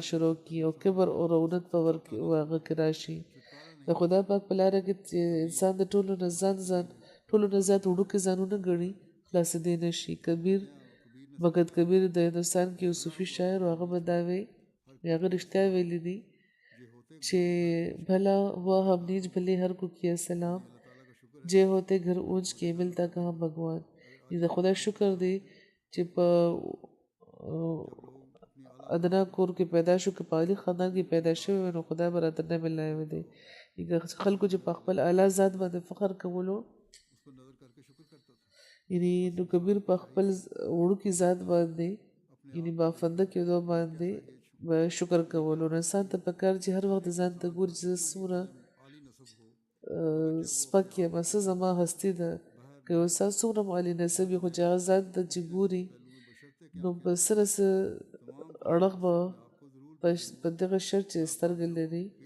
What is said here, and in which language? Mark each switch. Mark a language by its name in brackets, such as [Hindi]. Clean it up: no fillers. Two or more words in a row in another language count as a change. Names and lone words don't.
[Pashto] شروع کړي او کبر او رونت په هغه کې راشي د خدای پاک په لاره کې چې انسان د ټولو نه زیات وړوکي ځانونه ګڼي خلاصېدی نه شي کبیر بګت کبیر د هندوستان کې یو صوفي شاعر هغه به دا وایي هغه رښتیا ویلي دي چې [Hindi] भला हुआ हम नीच भले हर को किया सलाम जे होते घर ऊंच के मिलता कहाँ भगवान [Pashto] د خدای شکر دی چې په ادنا کور کې پیدا شو که په عالي خاندان کې پیدا شوی نو خدای به راته نه ملایوي دی خلکو چې په خپل اعلی ذات باندې فخر کولو یعنی نو کبیر په خپل وړوکي ذات باندې یعنی بافنده کېدو باندې به شکر کولو نو انسان ته پکار چې هر وخت ځان ته ګوري چې څومره سپک یم څه زما هستي ده که یو انسان څومره عالي نسب وي خو چې هغه ځان ته چې ګوري نو په سره څه اړخ به په دغه شرط چې سترګې لري